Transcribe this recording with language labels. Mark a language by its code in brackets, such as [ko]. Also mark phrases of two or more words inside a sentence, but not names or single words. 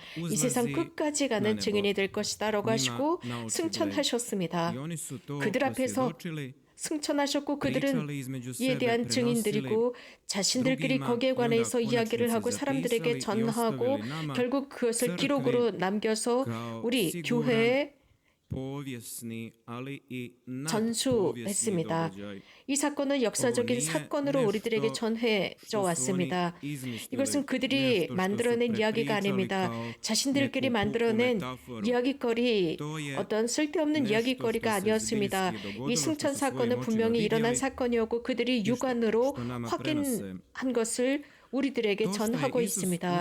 [ko] 이 세상 끝까지 가는 증인이 될 것이다 라고 하시고 승천하셨습니다. 그들 앞에서 승천하셨고 그들은 이에 대한 증인들이고 자신들끼리 거기에 관해서 이야기를 하고 사람들에게 전하고 결국 그것을 기록으로 남겨서 우리 교회에 [hr] povijesni, ali i nadpovijesni [ko] 전수했습니다. [hr] događaj. [ko] 이 사건은 역사적인 사건으로 우리들에게 전해져 왔습니다. 이것은 그들이 만들어낸 이야기가 아닙니다. 자신들끼리 만들어낸 이야기거리, 어떤 쓸데없는 이야기거리가 아니었습니다. 이 승천 사건은 분명히 일어난 사건이었고 그들이 육안으로 확인한 것을 우리들에게 전하고 있습니다.